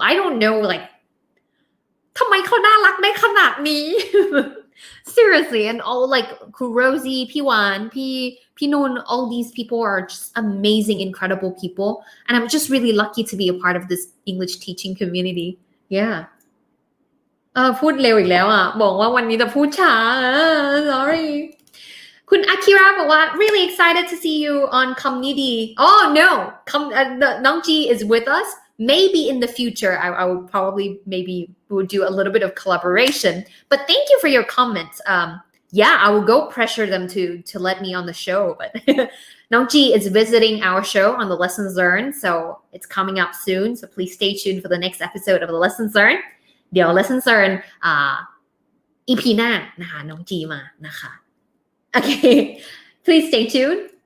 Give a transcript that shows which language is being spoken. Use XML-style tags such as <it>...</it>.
<en>I don't know, like</en> <th>ทำไมเขาน่ารักได้ขนาดนี้</th> <en>Seriously, and all like Rosie, พี่หวานพี่นุ่น all these people are just amazing, incredible people, and I'm just really lucky to be a part of this English teaching community. Yeah.</en> <th>พูดเร็วอีกแล้วบอกว่าวันนี้จะพูดช้า sorry คุณอากิระบอกว่า</th> <en>really excited to see you on community. Oh no, Nong Ji is with us. Maybe in the future, I will probably we'll do a little bit of collaboration. But thank you for your comments. Yeah, I will go pressure them to let me on the show. But Nong Ji is visiting our show on the Lessons Learned, so it's coming up soon. So please stay tuned for the next episode of the Lessons Learned.</en> <th>เดี๋ยว Lessons Learned EP หน้านะคะน้องจีมานะคะ</th> <en>Okay, please stay tuned.</en>